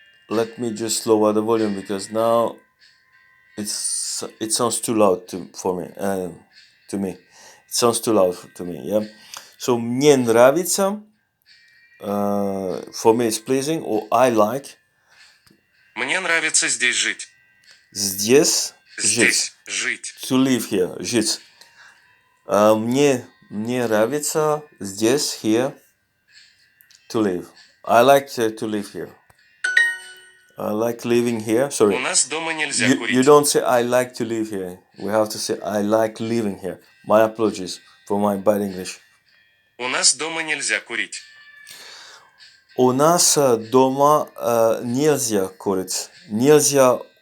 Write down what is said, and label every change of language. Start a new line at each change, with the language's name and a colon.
English: Let me just lower the volume because now it sounds too loud for me. To me, it sounds too loud to me. Yeah.
Russian: So мне нравится.
English: For me, it's pleasing, or I like.
Russian: Мне нравится здесь жить. Здесь Здесь жить.
English: To live here. Жить.
Russian: Мне нравится здесь,
English: here, to live. I like to live here. I like living here. Sorry.
Russian: У нас дома нельзя
English: You
Russian: курить.
English: don't say I like to live here. We have to say I like living here. My apologies for my bad English.
Russian: У нас дома нельзя курить. У нас дома нельзя курить. Нельзя